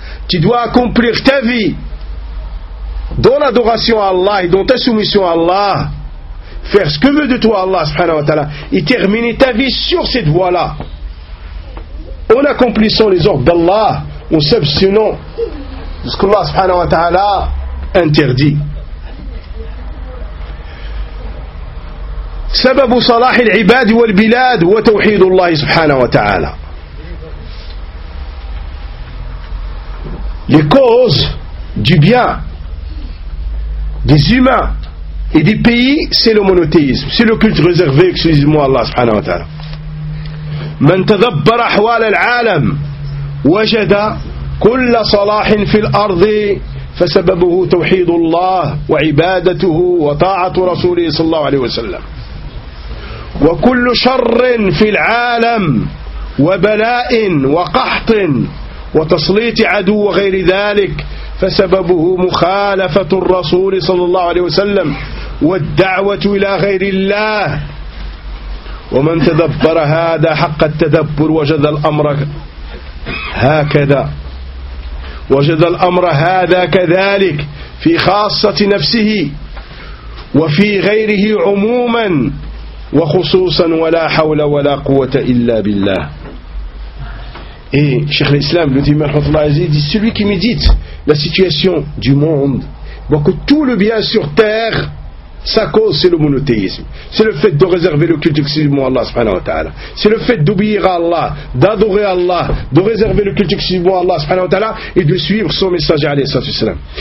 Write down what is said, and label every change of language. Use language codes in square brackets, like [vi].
[fr] Tu dois accomplir ta vie dans l'adoration à Allah et dans ta soumission à Allah, faire ce que veut de toi Allah [ar] subhanahu wa ta'ala, [fr] et terminer ta vie sur cette voie-là, en accomplissant les ordres d'Allah, en s'abstenant de ce qu'Allah subhanahu wa ta'ala interdit. [ar] سبب صلاح العباد والبلاد وتوحيد الله سبحانه وتعالى. [fr] Les causes du bien des humains et des pays, c'est le monothéisme, c'est le culte réservé exclusivement à Allah [ar] سبحانه وتعالى. من تدبر أحوال العالم وجد كل صلاح في الأرض فسببه توحيد الله وعبادته وطاعة رسوله صلى الله عليه وسلم. وكل شر في العالم وبلاء وقحط وتسليط عدو وغير ذلك فسببه مخالفة الرسول صلى الله عليه وسلم والدعوة إلى غير الله. ومن تدبر هذا حق التدبر وجد الأمر هكذا وجد الأمر هذا كذلك في خاصة نفسه وفي غيره عموما وخصوصا ولا حول ولا قوة إلا بالله. [fr] Et Cheikh l'Islam, le dit Mahmoud Allah, dit celui qui médite la situation du monde voit que tout le bien sur terre, sa cause c'est le monothéisme. C'est le fait de réserver le culte exclusivement à Allah [ar] subhanahu wa ta'ala. [fr] C'est le fait d'obéir à Allah, d'adorer Allah, de réserver le culte exclusivement à Allah subhanahu wa ta'ala et de suivre son messager [ar] alayhi salatu wasalam.